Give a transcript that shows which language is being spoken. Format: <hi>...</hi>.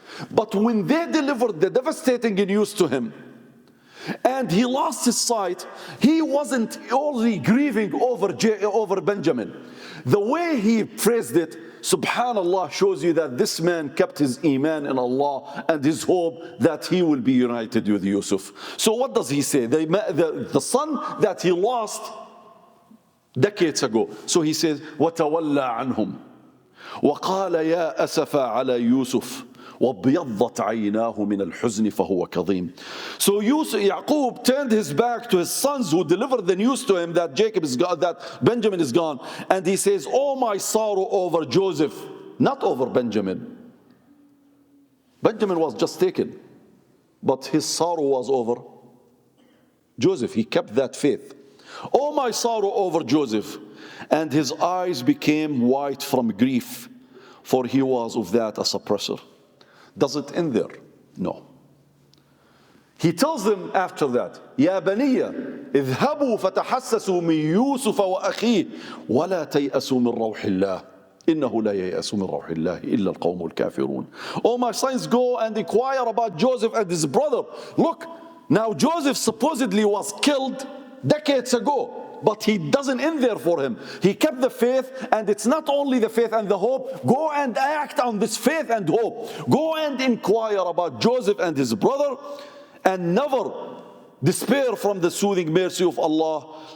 <en>But when they delivered the devastating news to him, and he lost his sight, he wasn't only grieving over Benjamin. The way he phrased it, subhanallah, shows you that this man kept his iman in Allah and his hope that he will be united with Yusuf. So what does he say? The son that he lost decades ago. So he says,</en> <ar>وَتَوَلَّى عَنْهُمْ وَقَالَ يَا أَسَفَ عَلَى يُوسُف وَابْيَضَّتْ عَيْنَاهُ مِنَ الْحُزْنِ فَهُوَ كَظِيمٌ.</ar> <en>So Yaqub turned his back to his sons who delivered the news to him that Jacob is gone, that Benjamin is gone, and he says, oh my sorrow over Joseph, not over Benjamin. Benjamin was just taken, but his sorrow was over Joseph. He kept that faith. Oh my sorrow over Joseph, and his eyes became white from grief, for he was of that a suppressor. Does it end there? No. He tells them after that,</en> <ar>يا بني اذهبوا فتحسسوا من يوسف وأخيه ولا تيأسوا من روح الله إنه لا ييأس من روح الله إلا القوم الكافرون.</ar> <en>Oh my sons, go and inquire about Joseph and his brother. Look, now Joseph supposedly was killed decades ago, but he doesn't end there for him. He kept the faith, and it's not only the faith and the hope. Go and act on this faith and hope. Go and inquire about Joseph and his brother, and never despair from the soothing mercy of Allah.</en>